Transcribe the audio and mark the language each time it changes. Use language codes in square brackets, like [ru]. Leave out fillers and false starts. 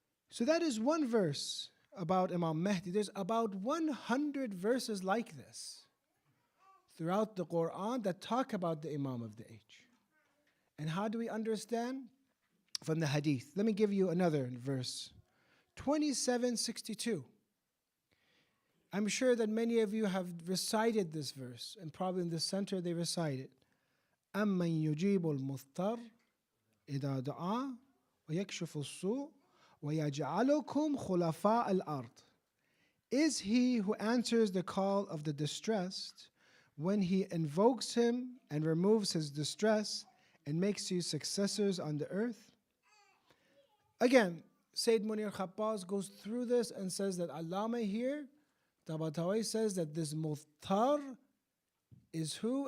[en] So that is one verse about Imam Mahdi. There's about 100 verses like this throughout the Quran that talk about the Imam of the age. And how do we understand? From the hadith. Let me give you another verse. 2762. I'm sure that many of you have recited this verse, and probably in the center they recite it. [ar] أَمَّنْ يُجِيبُ الْمُضْطَرَّ إِذَا دَعَا وَيَكْشِفُ السُّوءَ وَيَجْعَلُكُمْ خُلَفَاءَ الْأَرْضِ. [en] Is he who answers the call of the distressed, when he invokes him and removes his distress and makes you successors on the earth? Again, Sayyid Munir Khabbaz goes through this and says that Allama here, Tabatawi says that this Muthtar is who?